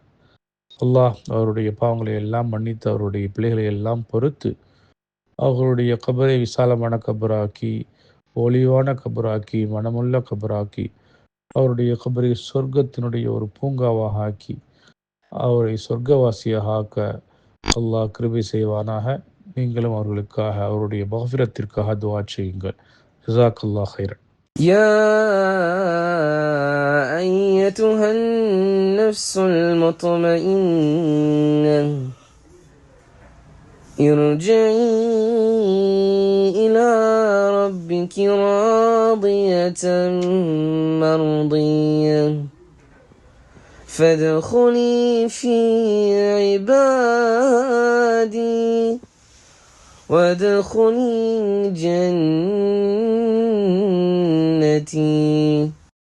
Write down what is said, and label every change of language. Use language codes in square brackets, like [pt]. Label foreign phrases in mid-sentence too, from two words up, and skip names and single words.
[ta] அல்லாஹ் அவருடைய பாவங்களை எல்லாம் மன்னித்து அவருடைய பிழைகளை எல்லாம் பொறுத்து அவர்களுடைய கபரை விசாலமான கபராக்கி, ஒளிவான கபராக்கி, மனமுள்ள கபராக்கி, அவருடைய கபரை சொர்க்கத்தினுடைய ஒரு பூங்காவாக ஆக்கி அவரை சொர்க்கவாசியாக ஆக்க அல்லாஹ் கிருபை செய்வானாக. நீங்களும் அவர்களுக்காக அவருடைய மஃபிரத்திற்காக துஆ செய்யுங்கள். [ar] جزاك الله خيرا. يا أيتها النفس المطمئنة ارجعي إلى ربك راضية مرضية فادخلي في عبادي وادخلي جنتي.